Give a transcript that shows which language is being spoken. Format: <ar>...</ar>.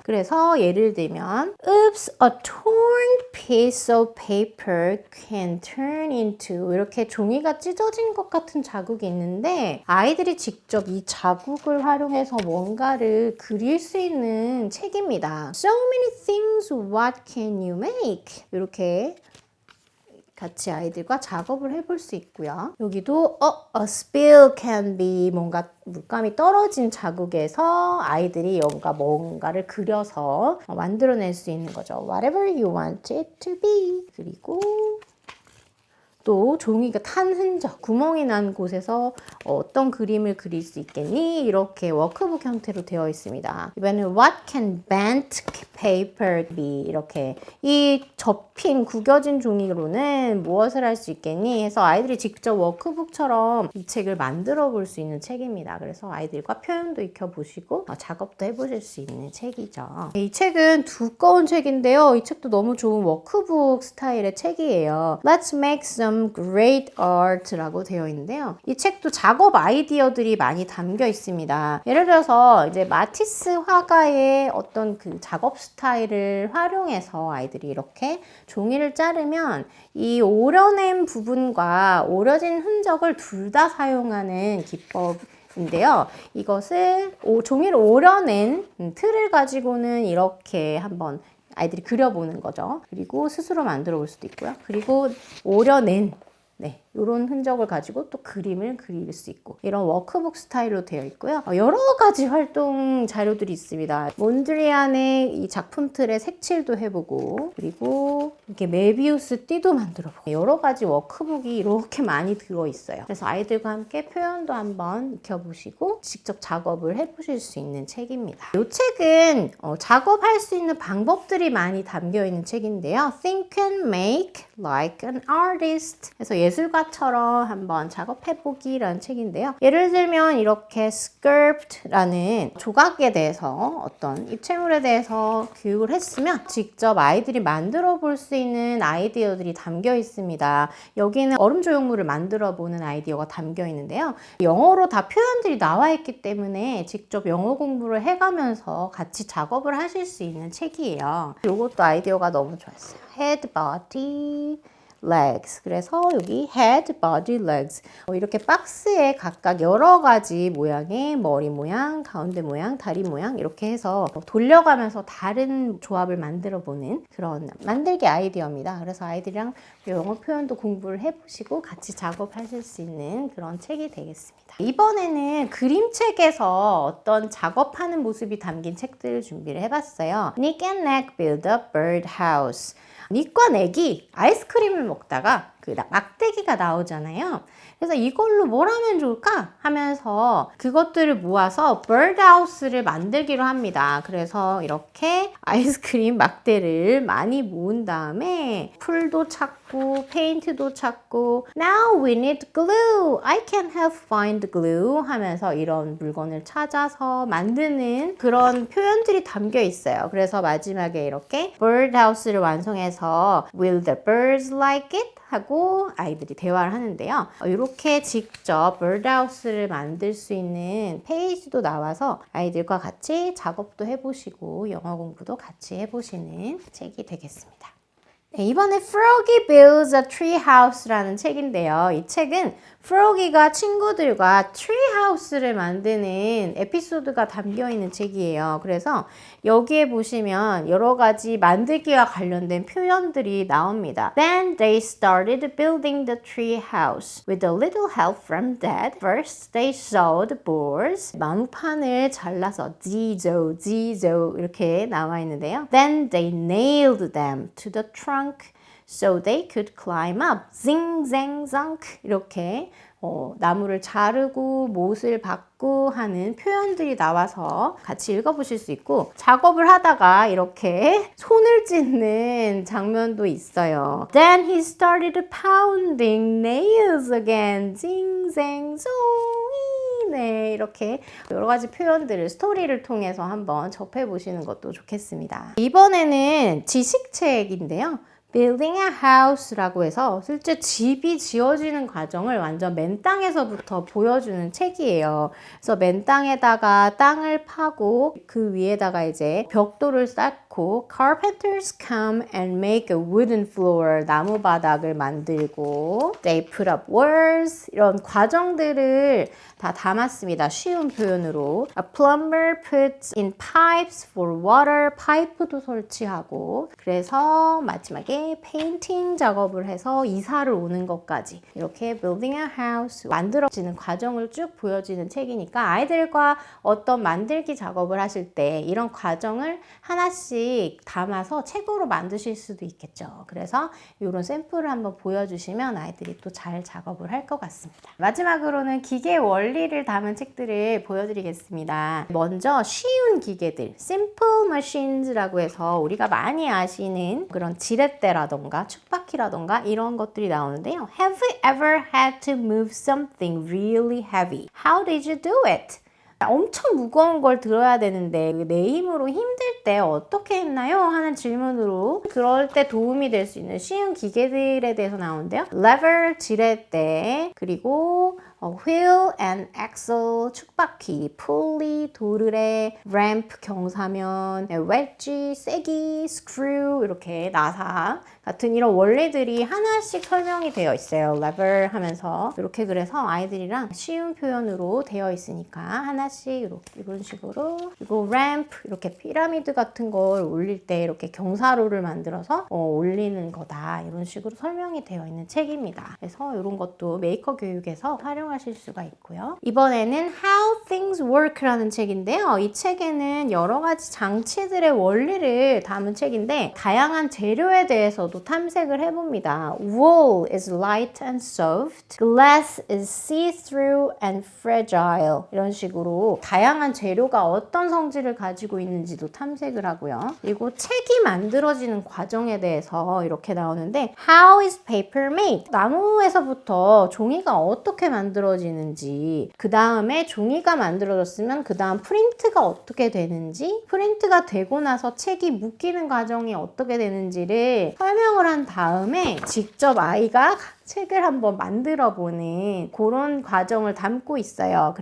<ko>그래서 예를 들면</ko> <en>Oops, a torn piece of paper can turn into</en> <ko>이렇게 종이가 찢어진 것 같은 자국이 있는데 아이들이 직접 이 자국을 활용해서 뭔가를 그릴 수 있는 책입니다.</ko> <en>So many things, what can you make?</en> <ko>이렇게 같이 아이들과 작업을 해볼 수 있고요. 여기도</ko> <en>a spill can be</en> <ko>뭔가 물감이 떨어진 자국에서 아이들이 뭔가를 그려서 만들어낼 수 있는 거죠.</ko> <en>Whatever you want it to be.</en> <ko>그리고 또 종이가 탄 흔적, 구멍이 난 곳에서 어떤 그림을 그릴 수 있겠니? 이렇게 워크북 형태로 되어 있습니다. 이번에는</ko> <en>What can bent paper be?</en> <ko>이렇게 이 접힌 구겨진 종이로는 무엇을 할 수 있겠니? 해서 아이들이 직접 워크북처럼 이 책을 만들어 볼 수 있는 책입니다. 그래서 아이들과 표현도 익혀보시고 작업도 해보실 수 있는 책이죠. 이 책은 두꺼운 책인데요. 이 책도 너무 좋은 워크북 스타일의 책이에요.</ko> <en>Let's make some great art라고</en> <ko>되어 있는데요. 이 책도 작업 아이디어들이 많이 담겨 있습니다. 예를 들어서 이제 마티스 화가의 어떤 그 작업 스타일을 활용해서 아이들이 이렇게 종이를 자르면 이 오려낸 부분과 오려진 흔적을 둘 다 사용하는 기법인데요. 이것을 종이를 오려낸 틀을 가지고는 이렇게 한번 아이들이 그려보는 거죠. 그리고 스스로 만들어 볼 수도 있고요. 그리고 오려낸 이런 흔적을 가지고 또 그림을 그릴 수 있고 이런 워크북 스타일로 되어 있고요. 여러 가지 활동 자료들이 있습니다. 몬드리안의 이 작품 틀에 색칠도 해보고 그리고 이렇게 메비우스 띠도 만들어보고 여러 가지 워크북이 이렇게 많이 들어있어요. 그래서 아이들과 함께 표현도 한번 익혀보시고 직접 작업을 해보실 수 있는 책입니다. 이 책은 작업할 수 있는 방법들이 많이 담겨있는 책인데요.</ko> <en>Think and make like an artist.</en> <ko>그래서 예술가처럼 한번 작업해보기라는 책인데요. 예를 들면 이렇게 sculpt라는 조각에 대해서 어떤 입체물에 대해서 교육을 했으면 직접 아이들이 만들어 볼 수 있는 아이디어들이 담겨 있습니다. 여기는 얼음 조형물을 만들어 보는 아이디어가 담겨 있는데요. 영어로 다 표현들이 나와 있기 때문에 직접 영어 공부를 해가면서 같이 작업을 하실 수 있는 책이에요. 이것도 아이디어가 너무 좋았어요.</ko> <en>Head, body, legs.</en> <ko>그래서 여기</ko> <en>head, body, legs.</en> <ko>이렇게 박스에 각각 여러 가지 모양의 머리 모양, 가운데 모양, 다리 모양 이렇게 해서 돌려가면서 다른 조합을 만들어 보는 그런 만들기 아이디어입니다. 그래서 아이들이랑 영어 표현도 공부를 해보시고 같이 작업하실 수 있는 그런 책이 되겠습니다. 이번에는 그림책에서 어떤 작업하는 모습이 담긴 책들을 준비를 해봤어요.</ko> <en>Nick and Nack build a birdhouse.</en> <ko>닉과 넥이 아이스크림을 먹다가 그 막대기가 나오잖아요. 그래서 이걸로 뭘 하면 좋을까 하면서 그것들을 모아서 birdhouse를 만들기로 합니다. 그래서 이렇게 아이스크림 막대를 많이 모은 다음에 풀도 찾고 페인트도 찾고</ko> <en>Now we need glue. I can help find glue</en> <ko>하면서 이런 물건을 찾아서 만드는 그런 표현들이 담겨 있어요. 그래서 마지막에 이렇게 birdhouse를 완성해서</ko> <en>Will the birds like it?</en> <ko>하고 아이들이 대화를 하는데요. 이렇게 직접 birdhouse를 만들 수 있는 페이지도 나와서 아이들과 같이 작업도 해보시고 영어 공부도 같이 해보시는 책이 되겠습니다. 네, 이번에 Froggy Builds a Treehouse라는 책인데요. 이 책은 프로기가 친구들과 트리하우스를 만드는 에피소드가 담겨있는 책이에요. 그래서 여기에 보시면 여러 가지 만들기와 관련된 표현들이 나옵니다.</ko> <en>Then they started building the tree house with a little help from Dad. First they sawed boards.</en> <ko>나무판을 잘라서 지조 이렇게 나와 있는데요.</ko> <en>Then they nailed them to the trunk. So they could climb up. Zing, zang, zonk.</en> <ko>이렇게 나무를 자르고 못을 박고 하는 표현들이 나와서 같이 읽어보실 수 있고 작업을 하다가 이렇게 손을 찢는 장면도 있어요.</ko> <en>Then he started pounding nails again. Zing, zang, zong.</en> <ko>네, 이렇게 여러 가지 표현들을 스토리를 통해서 한번 접해보시는 것도 좋겠습니다. 이번에는 지식책인데요. Building a house라고 해서 실제 집이 지어지는 과정을 완전 맨 땅에서부터 보여주는 책이에요. 그래서 맨 땅에다가 땅을 파고 그 위에다가 이제 벽돌을 쌓고</ko> <en>Carpenters come and make a wooden floor.</en> <ko>나무 바닥을 만들고</ko> <en>They put up walls.</en> <ko>이런 과정들을 다 담았습니다. 쉬운 표현으로.</ko> <en>A plumber puts in pipes for water.</en> <ko>파이프도 설치하고 그래서 마지막에 페인팅 작업을 해서 이사를 오는 것까지 이렇게 building a house 만들어지는 과정을 쭉 보여지는 책이니까 아이들과 어떤 만들기 작업을 하실 때 이런 과정을 하나씩 하나씩 담아서 책으로 만드실 수도 있겠죠. 그래서 이런 샘플을 한번 보여주시면 아이들이 또 잘 작업을 할 것 같습니다. 마지막으로는 기계 원리를 담은 책들을 보여드리겠습니다. 먼저 쉬운 기계들, Simple Machines라고 해서 우리가 많이 아시는 그런 지렛대라던가 축바퀴라던가 이런 것들이 나오는데요.</ko> <en>Have you ever had to move something really heavy? How did you do it?</en> <ko>엄청 무거운 걸 들어야 되는데 내 힘으로 힘들 때 어떻게 했나요? 하는 질문으로 그럴 때 도움이 될 수 있는 쉬운 기계들에 대해서 나오는데요. lever, 지렛대, 그리고 wheel and axle, 축바퀴, pulley, 도르래, ramp, 경사면, wedge, 세기, screw, 이렇게 나사 같은 이런 원리들이 하나씩 설명이 되어 있어요. lever 하면서 이렇게 그래서 아이들이랑 쉬운 표현으로 되어 있으니까 하나씩 이런 식으로 그리고 ramp 이렇게 피라미드 같은 걸 올릴 때 이렇게 경사로를 만들어서 올리는 거다 이런 식으로 설명이 되어 있는 책입니다. 그래서 이런 것도 메이커 교육에서 활용하실 수가 있고요. 이번에는 How Things Work라는 책인데요. 이 책에는 여러 가지 장치들의 원리를 담은 책인데 다양한 재료에 대해서도 탐색을 해봅니다.</ko> <en>Wool is light and soft. Glass is see-through and fragile.</en> <ko>이런 식으로 다양한 재료가 어떤 성질을 가지고 있는지도 탐색을 하고요. 그리고 책이 만들어지는 과정에 대해서 이렇게 나오는데</ko> <en>How is paper made?</en> <ko>나무에서부터 종이가 어떻게 만들어지는지 그 다음에 종이가 만들어졌으면 그 다음 프린트가 어떻게 되는지 프린트가 되고 나서 책이 묶이는 과정이 어떻게 되는지를 설명을 한 다음에 직접 아이가 책을 한번 만들어 보는 그런 과정을 담고 있어요.</ko>